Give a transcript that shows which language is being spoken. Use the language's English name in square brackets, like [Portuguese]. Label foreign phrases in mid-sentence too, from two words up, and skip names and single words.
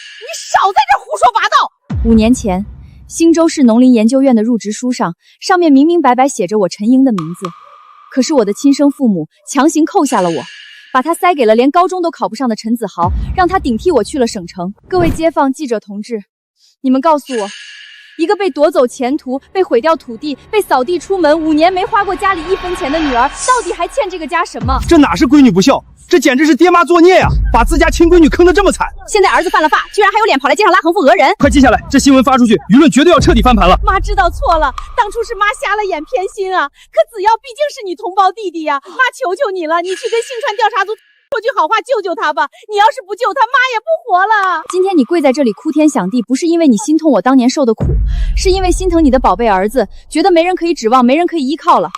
[Chinese] 你少在這胡說八道！ 5年前，新州市農林研究院的入職書上面明明白白寫着我陈莹的名字，可是我的親生父母強行扣下了我，把他塞給了連高中都考不上的陳子豪，讓他頂替我去了省城。各位街坊、記者同志，你們告訴我，一個被奪走前途、被毀掉土地、被掃地出門5年沒花過家裡1分錢的女兒，到底還欠這個家什麼？這哪是閨女不孝，這簡直是爹媽作孽呀！把自家親閨女坑得這麼慘。現在兒子犯了法，居然還有臉跑來街上拉橫幅訛人！快記下來，這新聞發出去，舆論絕對要徹底翻盤了。媽知道錯了，當初是媽瞎了眼偏心啊！可子耀畢竟是你同胞弟弟呀，媽求求你了，你去跟信川調查組說句好話救救他吧！你要是不救他，媽也不活了。今天你跪在這裡哭天響地，不是因為你心痛我當年受的苦，是因為心疼你的寶貝兒子，覺得沒人可以指望，沒人可以依靠了。